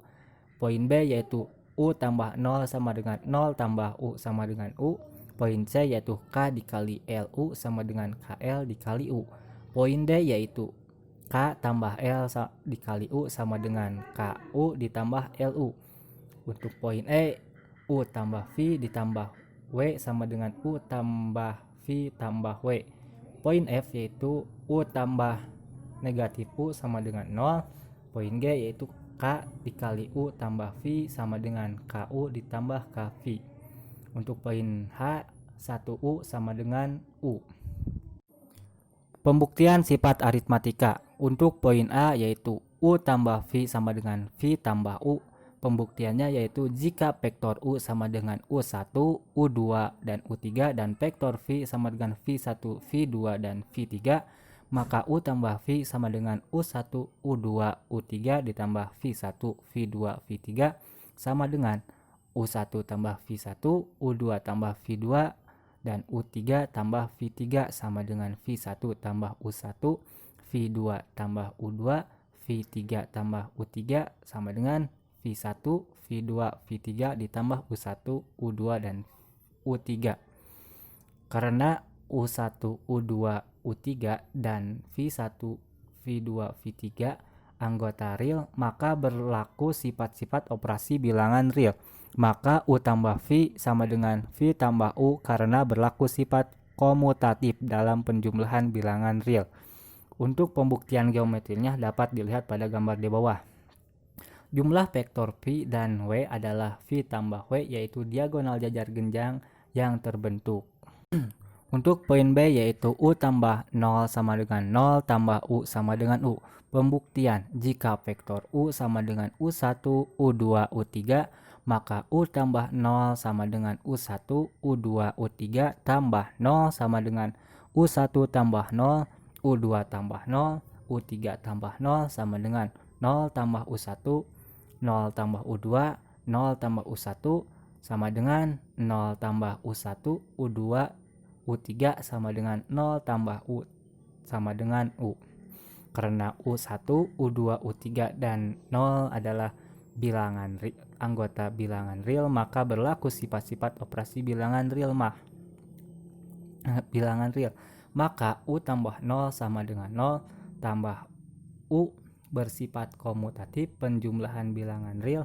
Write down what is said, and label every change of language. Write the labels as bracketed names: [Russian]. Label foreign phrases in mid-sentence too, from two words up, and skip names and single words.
[Indonesian] Poin B yaitu U tambah 0 sama dengan 0 tambah U sama dengan U. Poin C yaitu K dikali LU sama dengan KL dikali U. Poin D yaitu K tambah L dikali U sama dengan KU ditambah LU. Untuk poin E, U tambah V ditambah W sama dengan U tambah V tambah W. Poin F yaitu U tambah negatif U sama dengan 0. Poin G yaitu K dikali U tambah V sama dengan KU ditambah KV. Untuk poin H, 1U sama dengan U. Pembuktian sifat aritmatika. Untuk poin A yaitu U tambah V sama dengan V tambah U. Pembuktiannya yaitu jika vektor U sama dengan U1, U2, dan U3 dan vektor V sama dengan V1, V2, dan V3, maka U tambah V sama dengan U1, U2, U3 ditambah V1, V2, V3 sama dengan U1 tambah V1, U2 tambah V2, dan U3 tambah V3 sama dengan V1 tambah U1, V2 tambah U2, V3 tambah U3 sama dengan V1, V2, V3 ditambah U1, U2, dan U3. Karena U1, U2, U3, dan V1, V2, V3 anggota real, maka berlaku sifat-sifat operasi bilangan real. Maka U tambah V sama dengan V tambah U karena berlaku sifat komutatif dalam penjumlahan bilangan real. Untuk pembuktian geometrinya dapat dilihat pada gambar di bawah. Jumlah vektor V dan W adalah V tambah W yaitu diagonal jajar genjang yang terbentuk. Untuk poin B yaitu U tambah 0 sama dengan 0 tambah U sama dengan U. Pembuktian jika vektor U sama dengan U1, U2, U3 maka U tambah 0 sama dengan U1, U2, U3 tambah 0 sama dengan U1 tambah 0, U2 tambah 0, U3 tambah 0 sama dengan 0 tambah U1, 0 tambah U2, 0 tambah U1 sama dengan 0 tambah U1, U2, U3 sama dengan 0 tambah U sama dengan U. Karena U1, U2, U3, dan 0 adalah bilangan anggota bilangan real, maka berlaku sifat-sifat operasi bilangan real maka U tambah 0 sama dengan 0 tambah U bersifat komutatif penjumlahan bilangan real.